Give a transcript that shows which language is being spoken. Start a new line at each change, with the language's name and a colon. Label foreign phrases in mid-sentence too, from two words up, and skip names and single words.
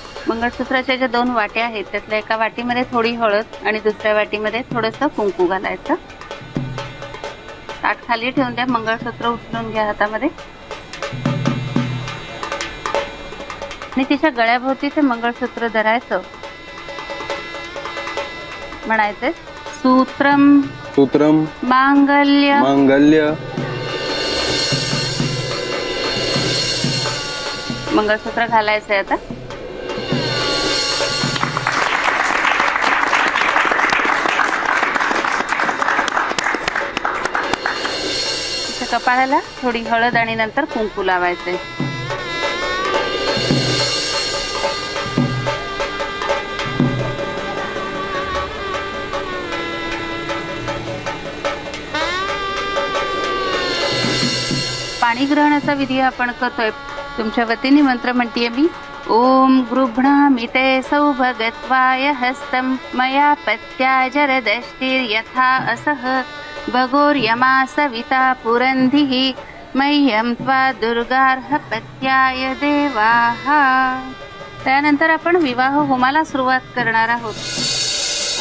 Marathi: मंगळसूत्राच्या ज्या 2 वाट्या आहेत त्यातल्या एका वाटीमध्ये थोडी हळद आणि दुसऱ्या वाटीमध्ये थोडंसं कुंकू घालायचं। ताट खाली ठेवून द्या, मंगळसूत्र उचलून घ्या हातामध्ये आणि तिच्या गळ्याभोवती ते मंगळसूत्र धरायचं। म्हणायचं सूत्रम सूत्रम मांगल्य मांगल्य। मंगळसूत्र घालायचंय आता। तिच्या कपाळाला थोडी हळद आणि नंतर कुंकू लावायचंय। पाणी ग्रहणाचा विधी आपण करतोय। तुमच्या वतीने मंत्र म्हणतीये मी।
Sanskrit: ओम गृह्णामि ते सौभगत्वाय हस्तं मया पत्या जरदष्टिर्यथा असह भगोर्यमा सविता पुरंधिः मह्यं त्वा दुर्गार्ह पत्याय देवाः।
Marathi: त्यानंतर आपण विवाह होमाला सुरुवात करणार आहोत।